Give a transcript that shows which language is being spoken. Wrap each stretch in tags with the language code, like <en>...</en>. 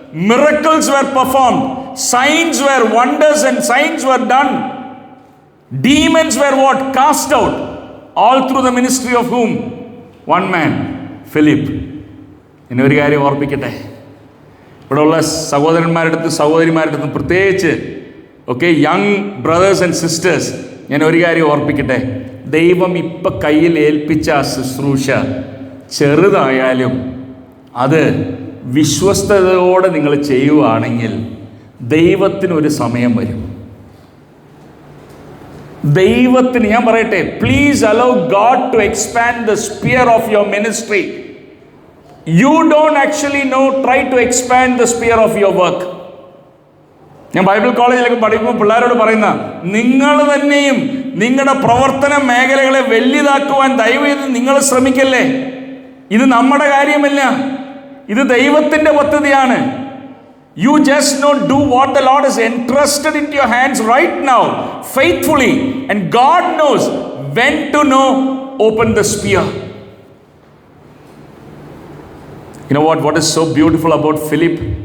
<en>Miracles were performed. Signs were wonders and signs were done. Demons were what? Cast out. All through the ministry of whom? One man, Philip.</en> <ml>ഇനി ഒരു കാര്യം ഓർപ്പിക്കട്ടെ, ഇവിടെ ഉള്ള സഹോദരന്മാരുടെ സഹോദരിമാരുടെ പ്രത്യേകിച്ച്</ml> <en>young brothers and sisters,</en> <ml>ഞാൻ ഒരു കാര്യം ഓർപ്പിക്കട്ടെ. ദൈവം ഇപ്പം കയ്യിൽ ഏൽപ്പിച്ച ആ ശുശ്രൂഷ ചെറുതായാലും അത് വിശ്വസ്തയോടെ നിങ്ങൾ ചെയ്യുകയാണെങ്കിൽ ദൈവത്തിനൊരു സമയം വരും. ദൈവത്തിന്, ഞാൻ പറയട്ടെ,</ml> <en>Please allow God to expand the sphere of your ministry. You don't actually know, try to expand the sphere of your work.</en> <ml>ഞാൻ ബൈബിൾ കോളേജിലൊക്കെ പഠിക്കുമ്പോൾ പിള്ളേരോട് പറയുന്ന, നിങ്ങൾ തന്നെയും നിങ്ങളുടെ പ്രവർത്തന മേഖലകളെ വലുതാക്കുവാൻ ദയവേത് നിങ്ങൾ ശ്രമിക്കല്ലേ. ഇത് നമ്മുടെ കാര്യമല്ല, ഇത് ദൈവത്തിൻ്റെ പദ്ധതിയാണ്.</ml> <en>You just not do what the Lord has entrusted into your hands right now faithfully, and God knows when to open the spear. You know what is so beautiful about Philip?</en>